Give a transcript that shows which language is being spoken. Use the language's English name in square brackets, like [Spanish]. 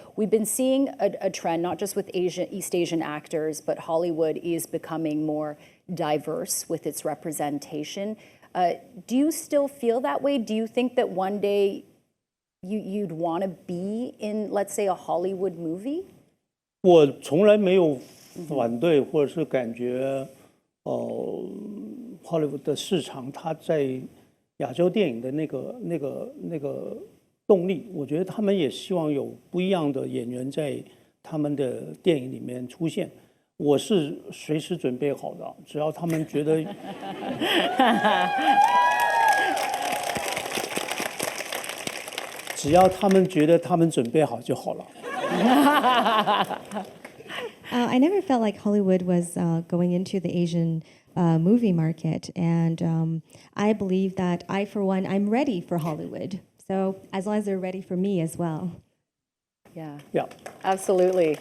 [English] We've been seeing a trend, not just with East Asian actors, but Hollywood is becoming more diverse with its representation. Do you still feel that way? Do you think that one day you'd want to be in, let's say, a Hollywood movie? [Chinese] 我从来没有反对，或者是感觉Hollywood 的市场它在亚洲电影的那个动力，我觉得他们也希望有不一样的演员在他们的电影里面出现。我是随时准备好的，只要他们觉得。只要他们觉得他们准备好就好了。 [English] I never felt like Hollywood was going into the Asian movie market, and I believe that for one, I'm ready for Hollywood. So as long as they're ready for me as well. Yeah. Yeah. Absolutely.